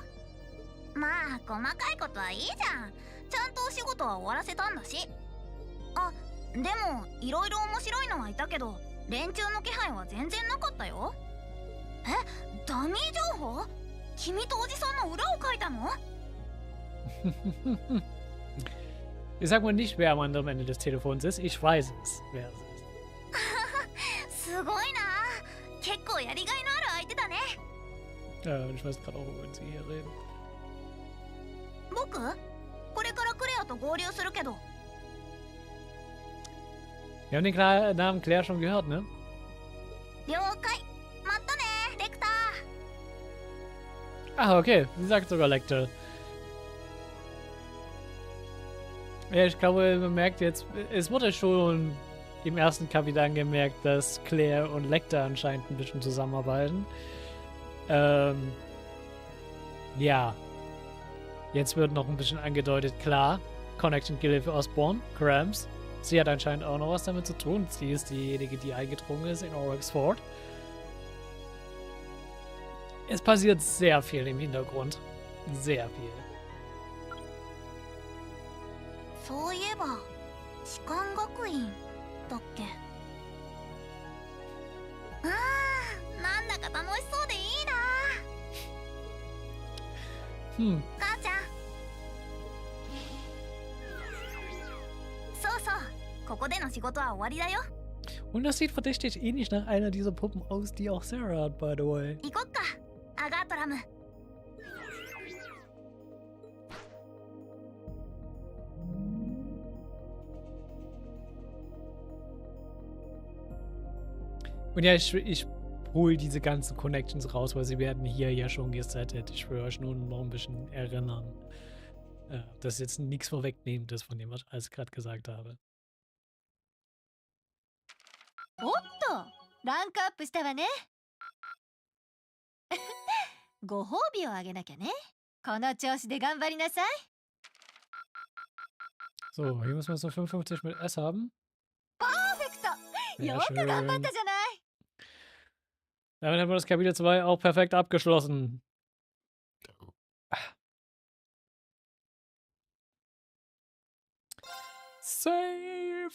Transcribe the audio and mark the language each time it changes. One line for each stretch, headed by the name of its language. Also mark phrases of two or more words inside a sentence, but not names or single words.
Japanese: まあ細かいことはいいじゃん。ちゃんとお仕事は終わらせたんだし。あ、でもいろいろ面白いのはいたけど、連中の気配は全然なかったよ。え、ダミー情報？君とおじさんの裏を書いたの？
German: Sag mal nicht, wer am anderen Ende des Telefons ist. Ich weiß es, wer es ist.
Japanese: すごいな。結構やりがいのある相手だね。
German: Ich weiß gerade auch, wovon Sie hier reden.
Japanese: 僕？これからクレアと合流するけど。
German: Wir haben den Namen Claire schon gehört, ne?
Japanese: 了解。またね、レクター。
German: Ah, okay. Sie sagt sogar Lecter. Ja, ich glaube, man merkt jetzt, es wurde schon im ersten Kapitel angemerkt, dass Claire und Lecter anscheinend ein bisschen zusammenarbeiten. Ja. Jetzt wird noch ein bisschen angedeutet, klar. Connection Gilly für Osborne, Cramps. Sie hat anscheinend auch noch was damit zu tun. Sie ist diejenige, die eingedrungen ist in Oxford. Es passiert sehr viel im Hintergrund. Sehr viel.
Japanese: そういえば、士官学院だっけ？なんだか楽しそうでいいな。母ちゃん。そうそう、ここでの仕事は終わりだよ。
German: Und das sieht verdächtig ähnlich nach einer dieser Puppen aus, die auch Sarah hat,
English: by the way.
Japanese: 行こっか、アガートラム。
German: Und ja, ich hole diese ganzen Connections raus, weil sie werden hier ja schon gesettet. Ich will euch nur noch ein bisschen erinnern. Das ist jetzt nichts Vorwegnehmendes von dem, was ich alles gerade gesagt habe.
Japanese: おっと、ランクアップしたわね。ご褒美をあげなきゃね。この調子で頑張りなさい。
German: So, hier müssen wir so 55 mit S haben.
Japanese: パーフェクト。よく頑張ったじゃない。
German: Damit haben wir das Kapitel 2 auch perfekt abgeschlossen. Save!